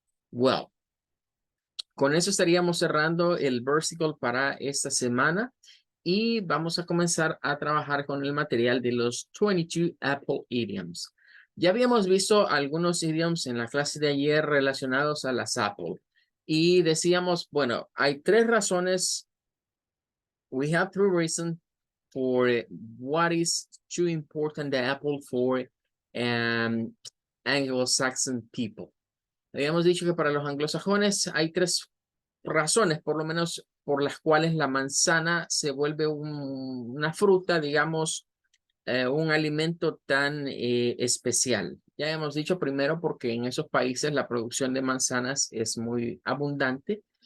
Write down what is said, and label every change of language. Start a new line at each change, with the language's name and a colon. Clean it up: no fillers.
Spanish: Well, con eso estaríamos cerrando el versicle para esta semana y vamos a comenzar a trabajar con el material de los 22 Apple Idioms. Ya habíamos visto algunos idioms en la clase de ayer relacionados a las Apple y decíamos, bueno, hay tres razones.
English: We have three reasons for what is too important the Apple for Anglo-Saxon people.
Spanish: Habíamos dicho que para los anglosajones hay tres razones, por lo menos, por las cuales la manzana se vuelve una fruta, digamos, un alimento tan especial. Ya hemos dicho primero porque en esos países la producción de manzanas es muy abundante.